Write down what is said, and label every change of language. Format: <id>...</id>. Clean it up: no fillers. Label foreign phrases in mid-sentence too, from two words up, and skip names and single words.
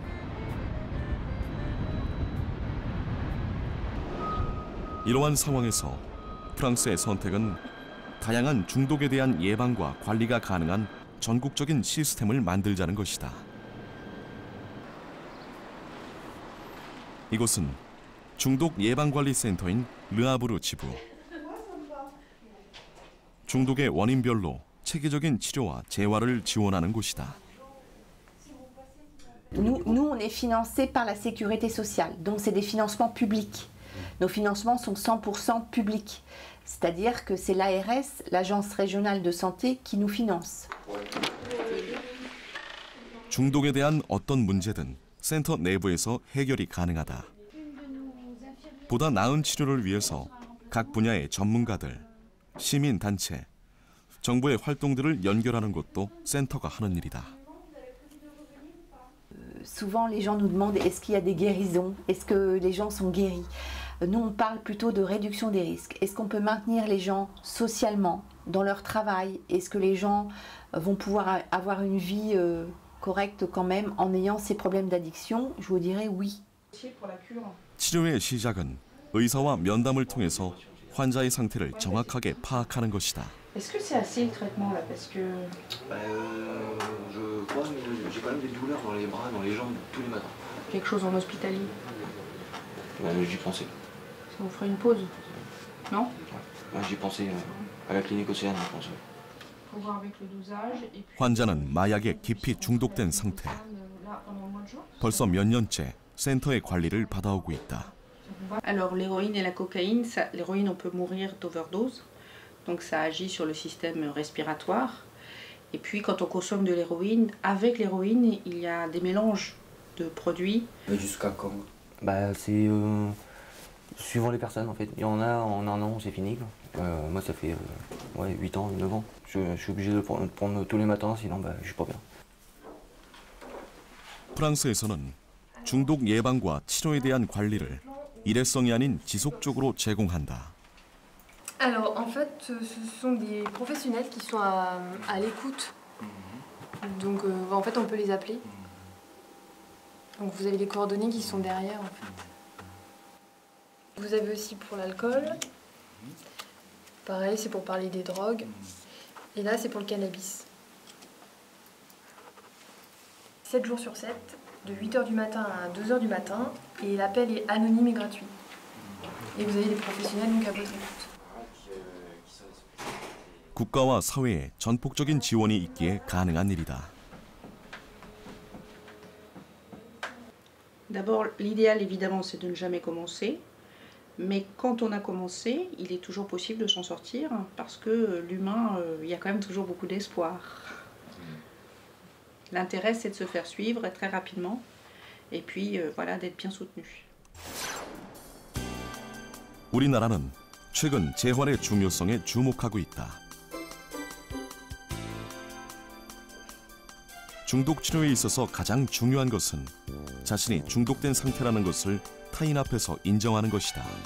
<ko>이러한 상황에서 프랑스의 선택은 다양한 중독에 대한 예방과 관리가 가능한 전국적인 시스템을 만들자는 것이다. 이곳은 중독 예방관리센터인 르아브르 지부. 중독의 원인별로 체계적인 치료와 재활을 지원하는 곳이다.</ko> <fr>Nous, on est financé par la sécurité sociale, donc c'est des financements publics. Nos financements sont 100% publics, c'est-à-dire que c'est l'ARS, l'Agence régionale de santé, qui nous finance.</fr> <ko>중독에 대한 어떤 문제든 센터 내부에서 해결이 가능하다. 보다 나은 치료를 위해서 각 분야의 전문가들, 시민단체, 정부의 활동들을 연결하는 것도 센터가 하는 일이다.</ko> <fr>Souvent, les gens nous demandent est-ce qu'il y a des guérisons, est-ce que les gens sont guéris. Nous, on parle plutôt de réduction des risques. Est-ce qu'on peut maintenir les gens socialement dans leur travail? Est-ce que les gens vont pouvoir avoir une vie correcte quand même en ayant ces problèmes d'addiction? Je vous dirais oui.</fr> <ko>치료의 시작은 의사와 면담을 통해서 환자의 상태를 정확하게 파악하는 것이다.</ko> <fr>Est-ce que c'est assez le traitement là? Parce que. Je crois, mais j'ai quand même des douleurs dans les bras, dans les jambes tous les matins. Quelque chose en hospitalier? J'y pensais. Ça vous ferait une pause? Non? J'y pensais à la clinique Océane, je pense. Faut voir avec le dosage. Et puis...</fr> <ko>환자는 마약에 깊이 중독된 상태. 벌써 몇 년째 센터의 관리를 받아오고 있다.</ko> <fr>Alors l'héroïne et la cocaïne, l'héroïne on peut mourir d'overdose. Donc ça agit sur le système respiratoire. Et puis quand on consomme de l'héroïne, avec l'héroïne, il y a des mélanges de produits. Jusqu'à quand? C'est suivant les personnes en fait. Il y en a en un an, c'est fini. Moi ça fait 8 ans, 9 ans. Je suis obligé de le prendre tous les matins, sinon je suis pas bien.</fr> <ko>프랑스에서는 중독 예방과 치료에 대한 관리를 일회성이 아닌 지속적으로 제공한다.</ko> <fr>Alors, en fait, ce sont des professionnels qui sont à l'écoute. Donc, en fait, on peut les appeler. Donc, vous avez les coordonnées qui sont derrière, en fait. Vous avez aussi pour l'alcool. Pareil, c'est pour parler des drogues. Et là, c'est pour le cannabis. 7 jours sur 7, de 8h du matin à 2h du matin. Et l'appel est anonyme et gratuit. Et vous avez les professionnels donc à votre écoute.</fr> <ko>국가와 사회에 전폭적인 지원이 있기에 가능한 일이다.</ko> <fr>D'abord, l'idéal évidemment c'est de ne jamais commencer, mais quand on a commencé, il est toujours possible de s'en sortir parce que l'humain, il y a quand même toujours beaucoup d'espoir. L'intérêt c'est de se faire suivre très rapidement et puis voilà, d'être bien soutenu.</fr> <ko>우리나라는 최근 재활의 중요성에 주목하고 있다. 중독 치료에 있어서 가장 중요한 것은 자신이 중독된 상태라는 것을 타인 앞에서 인정하는 것이다.</ko>